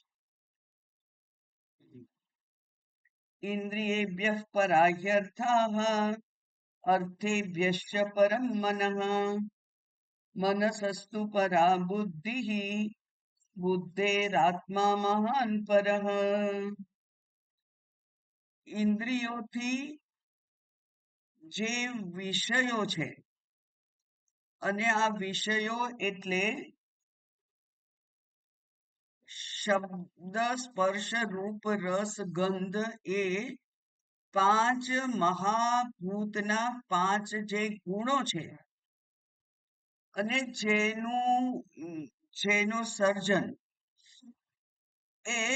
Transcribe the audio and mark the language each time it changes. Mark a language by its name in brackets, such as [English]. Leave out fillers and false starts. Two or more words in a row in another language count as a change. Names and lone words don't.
[Sanskrit] इन्द्रियेभ्यः पराह्यर्थाः अर्थेभ्यश्च परं मनः मनसस्तु परा बुद्धिः बुद्धेरात्मा महान् परः। [Gujarati] ઇન્દ્રિયોથી જે વિષયો છે અને આ વિષયો એટલે શબ્દ સ્પર્શ રૂપ રસ ગંધ એ પાંચ મહાભૂતના પાંચ જે ગુણો છે અને જેનું સર્જન એ